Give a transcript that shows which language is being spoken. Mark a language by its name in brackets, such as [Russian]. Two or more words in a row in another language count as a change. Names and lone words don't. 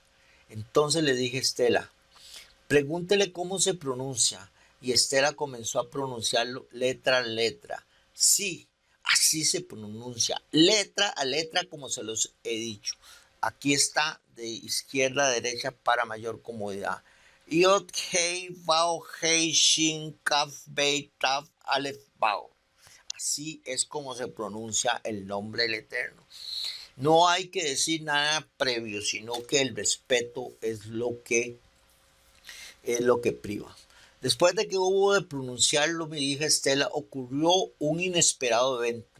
[Spanish] Entonces le dije a Estela, pregúntele cómo se pronuncia. Y Estela comenzó a pronunciarlo letra a letra. Sí, así se pronuncia, letra a letra, como se los he dicho. Aquí está de izquierda a derecha para mayor comodidad. [Hebrew] Yod, Hei, Vav, Hei, Shin, Kaf, Bey, Tav, Aleph, Vav. [Spanish] Así es como se pronuncia el nombre del Eterno. No hay que decir nada previo, sino que el respeto es lo que priva. Después de que hubo de pronunciarlo, mi hija Estela, ocurrió un inesperado evento.